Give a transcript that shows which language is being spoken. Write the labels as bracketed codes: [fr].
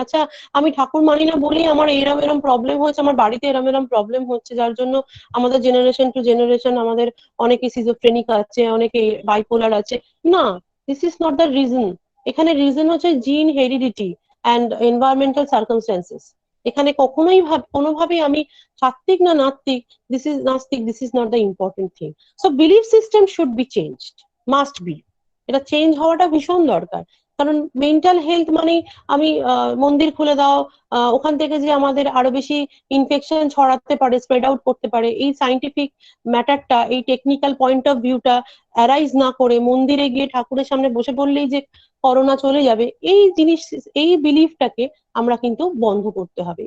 [bn] আচ্ছা, আমি ঠাকুর মানি না বলেই আমার এরম এরম প্রবলেম হচ্ছে, আমার বাড়িতে এরম এরম প্রবলেম হচ্ছে, যার জন্য আমাদের জেনারেশন টু জেনারেশন আমাদের অনেকে সিজোফ্রেনিক আছে, অনেকে বাইপোলার আছে। [en] না, this is not the reason. [bn] এখানে রিজন হচ্ছে [en] Gene, heredity and environmental circumstances. [bn] এখানে কখনোই কোনোভাবেই আমি সাত্ত্বিক না নাস্তিক, [en] this is not the important thing. So belief system should be changed, must be, [bn] এটা চেঞ্জ হওয়াটা ভীষণ দরকার। কারণ মেন্টাল হেলথ মানে আমি মন্দির খুলে দাও, ওখান থেকে যে আমাদের আরো বেশি ইনফেকশন ছড়াতে পারে, স্প্রেড আউট করতে পারে, এই সাইন্টিফিক ম্যাটারটা, এই টেকনিক্যাল পয়েন্ট অফ ভিউটা অ্যারাইজ না করে মন্দিরে গিয়ে ঠাকুরের সামনে বসে পড়লেই যে করোনা চলে যাবে, এই জিনিস, এই বিলিফটাকে আমরা কিন্তু বন্ধ করতে হবে।